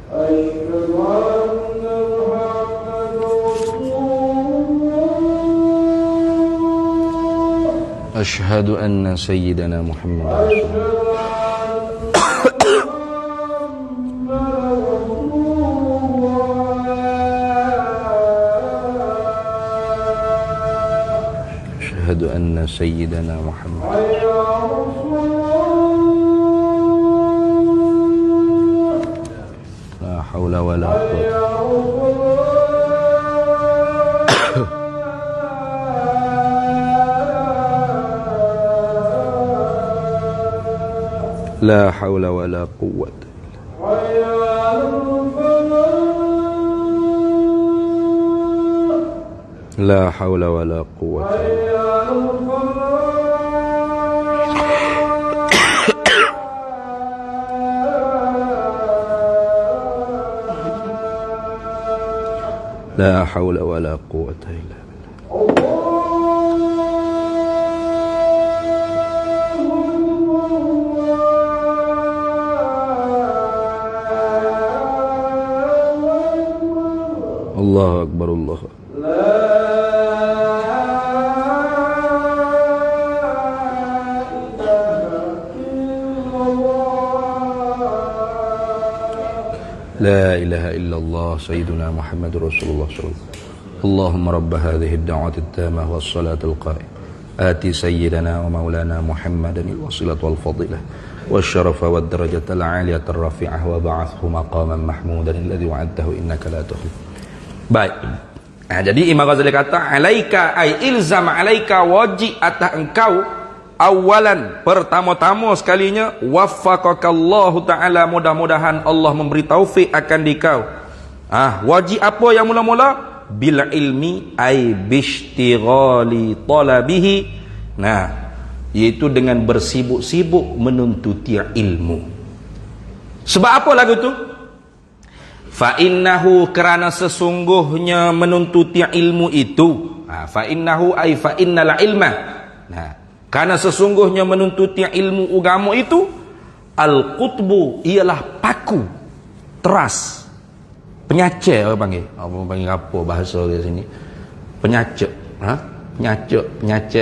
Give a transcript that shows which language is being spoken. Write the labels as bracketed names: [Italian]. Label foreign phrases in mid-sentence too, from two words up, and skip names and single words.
[Arabic] أشهد أن سيدنا محمد أشهد أن سيدنا محمد. لا حول ولا قوة. لا حول ولا قوة. لا حول ولا قوة. لا حول ولا قوة إلا بالله. الله أكبر، الله أكبر. لا إله إلا الله سيدنا محمد رسول الله صلى الله عليه وسلم. اللهم رب هذه الدعوة التامة والصلاة القائمة آت سيدنا ومولانا محمدا الوسيلة والفضيلة والشرف والدرجة العالية الرفيعة وابعثه مقاما محمودا الذي وعدته إنك لا تخلف. [Malay] Baik. Jadi Imam Ghazali kata [Arabic] عليك أي إلزام عليك, [Malay] wajib atas engkau awalan, pertama-tama sekalinya, [Arabic] وفقك الله تعالى, [Malay] mudah-mudahan Allah memberi taufik akan dikau. Wajib apa yang mula-mula? [Arabic] بالعلم أي باشتغال طلبه. [Malay] Iaitu dengan bersibuk-sibuk menuntuti ilmu. Sebab apa lagu tu? [Arabic] فإنه, [Malay] kerana sesungguhnya menuntuti ilmu itu. [Arabic] فإنه أي فإن العلم. [Malay] Karena sesungguhnya menuntuti ilmu agama itu, al-qutbu, ialah paku, teras, penyacek orang panggil. Orang panggil apa bahasa di sini? Penyacek. Penyacek.